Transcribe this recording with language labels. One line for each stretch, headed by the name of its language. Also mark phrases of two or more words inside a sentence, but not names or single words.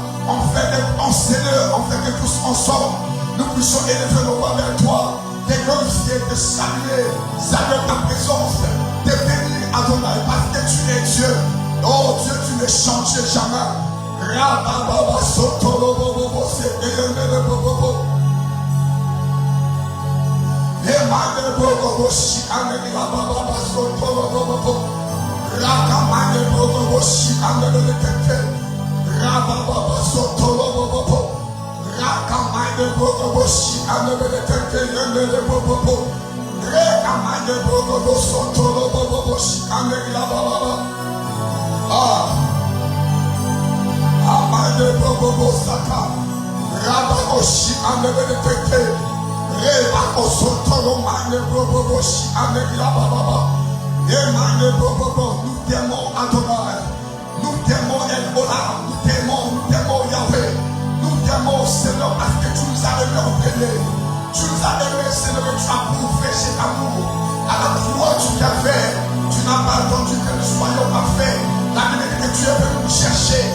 French: En fait que Seigneur, en fait que tous ensemble, nous puissions élever nos voix vers toi, te glorifier, te saluer ta présence, te bénir Adonai, parce que tu es Dieu. Oh Dieu, tu ne changes jamais. Rababa Soto Bobo Sekeyene Bobo Emane Bobo Shikane Rababa Soto Bobo Rakamane Bobo Shikane Kete Rababa Soto Bobo Rakamane Bobo Shikane Kete Yene Bobo Rakamane Bobo Soto Bobo Shikane Rababa Amade Bobo Saka, Rabakoshi Amede Teke, Rebako Sotoro Mane Bobo Shi Amede Rababa, Emane Bobo, nous t'aimons Adonai, nous t'aimons Elbola, nous t'aimons Yahweh, nous t'aimons Seigneur parce que tu nous as aimés en premier, tu nous as aimés Seigneur et tu as prouvé cet amour, à la croix tu l'as fait, tu n'as pas attendu que nous soyons parfaits, la Bible dit que tu es venu nous chercher.